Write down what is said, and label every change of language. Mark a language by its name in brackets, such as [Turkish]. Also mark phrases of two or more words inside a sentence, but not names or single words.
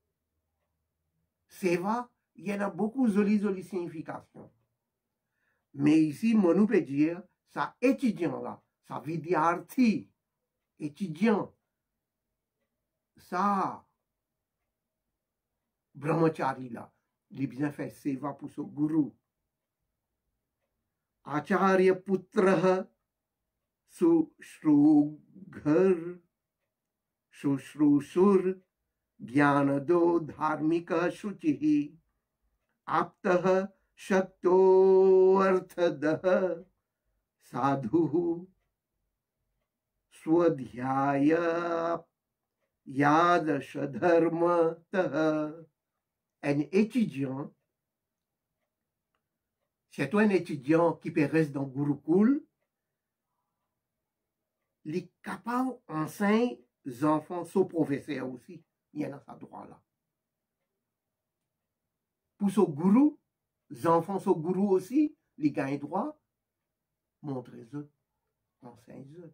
[French] Seva, il y en a beaucoup de jolies significations. Mais ici, on peut dire, ça étudiant là, ça vidyarthi, étudiant. Ça, brahmachari là, il bien fait seva pour son guru. [Sanskrit] आचार्य पुत्र सुश्रुघर शुश्रूषुर ज्ञानदो धार्मिक शुचि आप्तः शक्तोऽर्थदः साधुः स्वध्याय यादश धर्मतः. [French] Un étudiant, c'est un étudiant qui peut rester dans Gurukul, il est capable d'enseigner les enfants, son professeur aussi. Il y en a ça droit là. Pour son gourou, les enfants, son gourou aussi, ils gagnent droit, montrez-eux, enseignez-eux.